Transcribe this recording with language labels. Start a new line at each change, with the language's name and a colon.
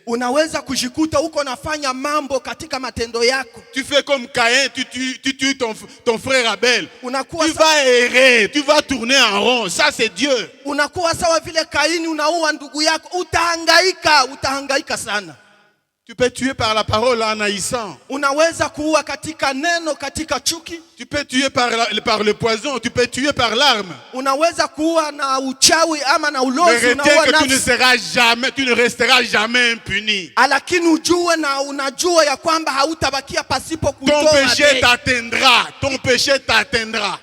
Swahili: Unaweza kujikuta uko nafanya mambo katika matendo yako.
French: Tu fais comme Caïn, tu tues ton frère Abel.
Swahili: Unakuwa
French: tu vas errer, tu vas tourner en rond. Ça c'est Dieu.
Swahili: Unakuwa sawa vile Kaini unaua ndugu yako, utahangaika sana.
French: Tu peux tuer par la parole en haïssant.
Swahili: Unaweza kuua katika neno, katika chuki.
French: Tu peux tuer par le poison, tu peux tuer par l'arme.
Swahili: Unaweza kuua na uchawi ama na ulozi.
French: Mais retiens que tu ne resteras jamais impuni.
Swahili: Lakini ujue na unajua ya kwamba hautabakia pasipo kutoa.
French: Ton péché t'atteindra.